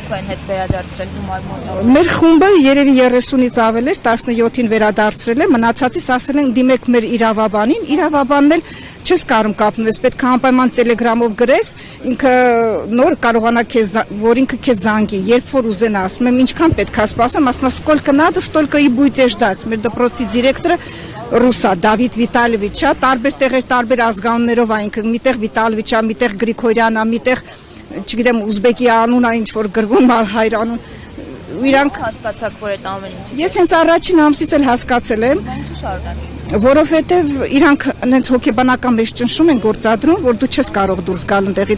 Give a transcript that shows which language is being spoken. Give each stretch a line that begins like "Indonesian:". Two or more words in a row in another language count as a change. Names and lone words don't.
Armenian: մեր խումբը երևի 30-ից ավել էր 17-ին վերադարձրել է մնացածից ասել են դիմեք մեր իրավաբանին իրավաբանն էլ չես կարում կապնես պետք է անպայման տելեգրամով գրես ինքը նոր կարողանա քեզ որ ինքը քեզ զանգի երբ որ ուզենա ասում եմ ինչքան պետք է սպասեմ ասում
Russian: сколько надо столько и будете ждать
Armenian: մեր դպրոցի դիրեկտորը ռուսա Դավիթ Վիտալիևիչա տարբեր տեղեր տարբեր ազգանուններով է ինքը միտեղ Վիտալիևիչա միտեղ Գրիգորյանա միտեղ չգիտեմ ուզբեկի անուն է ինչ որ գրվում հայրանուն իրանք հասկացաք որ այդ ամեն ինչը ես հենց առաջին ամսից էլ հասկացել եմ որովհետև իրանք հենց հոգեբանական մեջ ճնշում են գործադրում որ դու չես կարող դուրս գալ այնտեղից